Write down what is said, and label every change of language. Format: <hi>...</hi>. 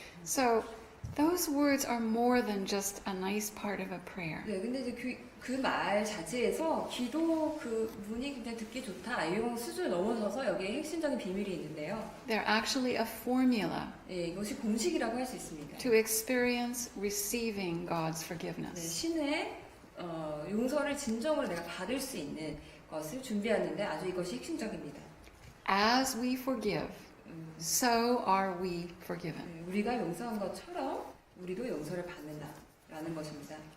<en>So those words are more than just a nice part of a prayer.</en> <ko>네, 근데 이제 그 말 자체에서 기도 그 문이 굉장히 듣기 좋다 이런 수준을 넘어서서 여기에 핵심적인 비밀이 있는데요.</ko> <en>They're actually a formula</en> <ko>네, 이것이 공식이라고 할 수 있습니다.</ko> <en>to experience receiving God's</en> <ko>네,</ko> <en>forgiveness.</en> <ko>신의 용서를 진정으로 내가 받을 수 있는 것을 준비하는데 아주 이것이 핵심적입니다.</ko> <en>As we forgive, so are we forgiven.</en> <ko>네, 우리가 용서한 것처럼 우리도 용서를 받는다라는 것입니다.</ko>